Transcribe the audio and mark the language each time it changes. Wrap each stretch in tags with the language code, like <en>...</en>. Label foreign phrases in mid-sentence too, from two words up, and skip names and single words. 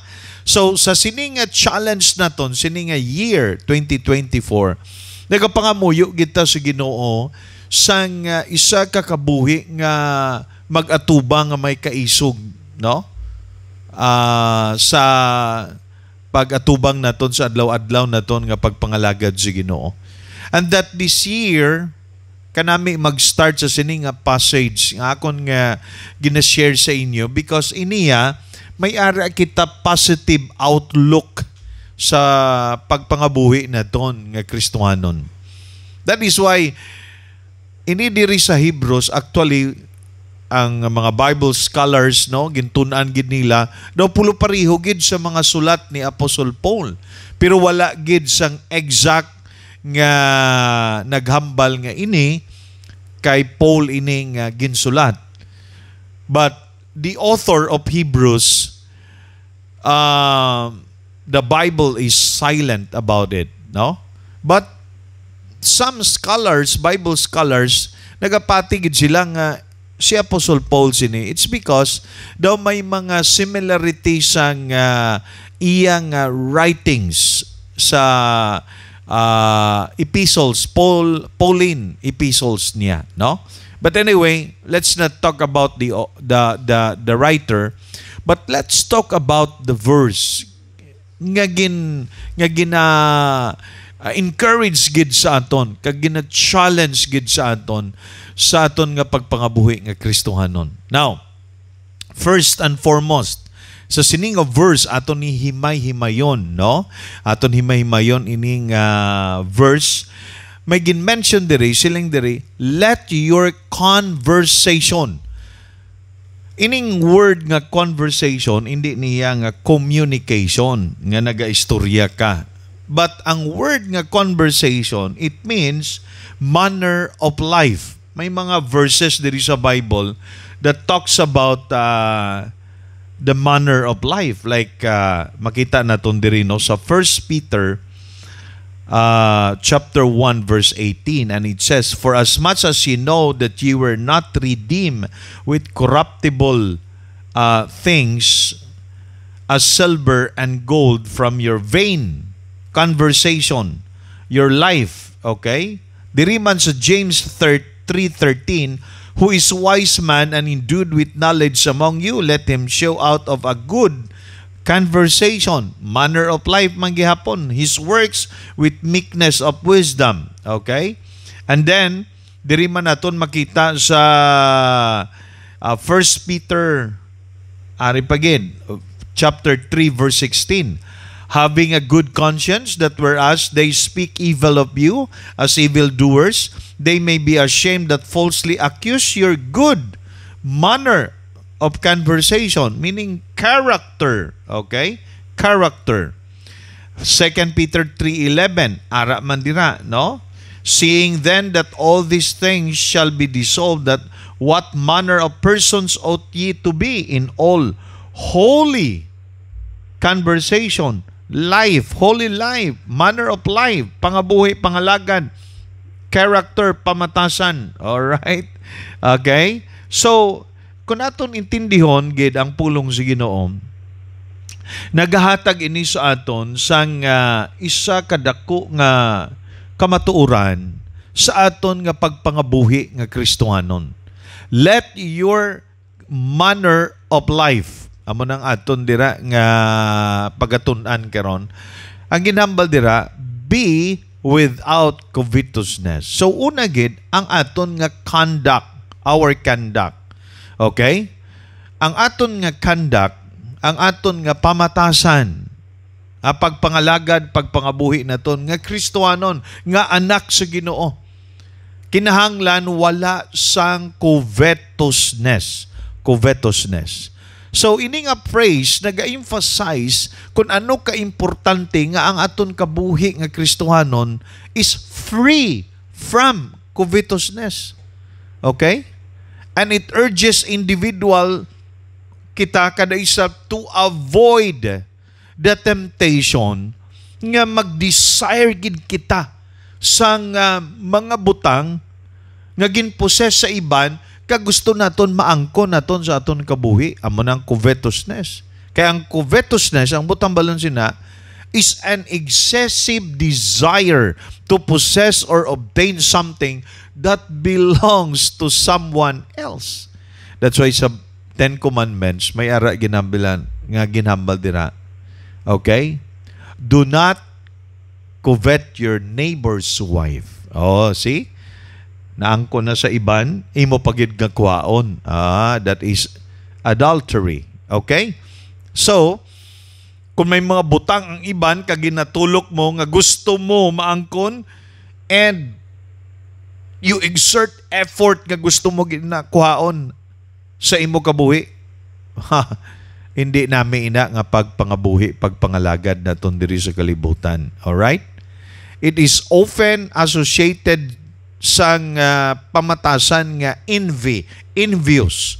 <hil>So sa sining challenge naton, sining year 2024, nagapangamuyo kita sa Ginoo sang isa ka kabuhi nga mag-atubang nga may kaisog, no? Sa pag-atubang naton sa adlaw-adlaw naton nga pagpangalagad sa Ginoo.</hil> <en>And that this year</en> <hil>kanami mag-start sa sining passage nga akon nga gina-share sa inyo, because iniya may ara kita</hil> <en>positive outlook</en> <hil>sa pagpangabuhi naton nga Kristohanon.</hil> <en>That is why</en> <hil>ini diri sa Hebrews, actually ang mga</hil> <en>Bible scholars,</en> <hil>no, gintunan gid nila daw pulo pareho gid sa mga sulat ni Apostle Paul, pero wala gid sang exact nga naghambal nga ini kay Paul ini nga ginsulat.</hil> <en>But the author of Hebrews, the Bible is silent about it, no? But some scholars, Bible scholars,</en> <hil>nagapatigid sila nga si Apostle Paul sini. It's because daw may mga similarities sang iyang writings sa epistles,</hil> <en>Pauline epistles</en> <hil>niya, no?</hil> <en>But anyway, let's not talk about the writer, but let's talk about the verse</en> <hil>nga encourage gid sa aton, kag gina-challenge gid sa aton nga pagpangabuhi nga Kristohanon.</hil> <en>Now, first and foremost,</en> <hil>sa sining verse aton ni himay-himayon, no? Aton himay-himayon ining verse, may gin-mention diri, siling diri,</hil> <en>let your conversation.</en> <hil>Ining word nga conversation, hindi niya nga communication, nga naga-istorya ka.</hil> <en>But ang word nga conversation, it means manner of life.</en> <hil>May mga</hil> <en>verses</en> <hil>diri sa</hil> <en>Bible that talks about the manner of life. Like</en> <hil>makita naton diri, no, sa</hil> <en>1 Peter chapter 1 verse 18, and it says, for as much as you know that you were not redeemed with corruptible things as silver and gold from your vain conversation, your life, okay?</en> <hil>Diri man sa</hil> <en>James 3:13, who is wise man and endued with knowledge among you, let him show out of a good conversation, manner of life</en> <hil>man gihapon,</hil> <en>his works with meekness of wisdom. Okay? And then</en> <hil>diri man naton makita sa 1 Peter chapter 3 verse 16.</hil> <en>Having a good conscience, that whereas they speak evil of you as evildoers, they may be ashamed that falsely accuse your good manner of conversation, meaning character. Okay? Character. 2 Peter 3:11,</en> <hil>ara man dira, no?</hil> <en>Seeing then that all these things shall be dissolved, that what manner of persons ought ye to be in all holy conversation, life, holy life, manner of life,</en> <hil>pangabuhi, pangalagad, character, pamatasan.</hil> <en>Alright? Okay?</en> <hil>So, kung naton intindihon gid ang pulong sa Ginoo, nagahatag ini sa aton sang isa kadako nga kamatuoran sa aton nga pagpangabuhi nga Kristohanon.</hil> <en>Let your manner of life,</en> <hil>amo nang aton dira nga pagatun-an karon, ang ginhambal dira,</hil> <en>be without covetousness.</en> <hil>So una gid ang aton nga conduct,</hil> <en>our conduct. Okay?</en> <hil>Ang aton nga conduct, ang aton nga pamatasan, pagpangalagad, pagpangabuhi naton nga Kristohanon, nga anak sa Ginoo, kinahanglan wala sang covetousness.</hil> <en>Covetousness.</en> <hil>So, ini nga phrase, nag-emphasize kung ano ka-importante nga ang aton kabuhi nga Kristohanon</hil> <en>is free from covetousness. Okay? And it urges individual</en> <hil>kita kada isa</hil> <en>to avoid the temptation</en> <hil>nga mag-desire gid kita sang mga butang nga ginposes sa iban kag gusto naton maangkon naton sa aton kabuhi, amo nang covetousness. Kaya ang covetousness, ang butang balon sina,</hil> <en>is an excessive desire to possess or obtain something that belongs to someone else. That's why</en> <hil>sa Ten Commandments may ara ginambilan nga ginhambal dira.</hil> <en>Okay? Do not covet your neighbor's wife. Oh, see?</en> <hil>Naangko na sa iban, imo pagid nga kuhaon.</hil> <en>That is adultery. Okay? So,</en> <hil>kung may mga butang ang iban, kag ginatulok mo, nga gusto mo maangkon,</hil> <en>and you exert effort</en> <hil>nga gusto mo ginakuhaon sa imo kabuhi, hindi namin ina nga pagpangabuhi, pagpangalagad naton diri sa kalibutan.</hil> <en>Alright? It is often associated</en> <hil>sang pamatasan nga</hil> <en>envious.</en>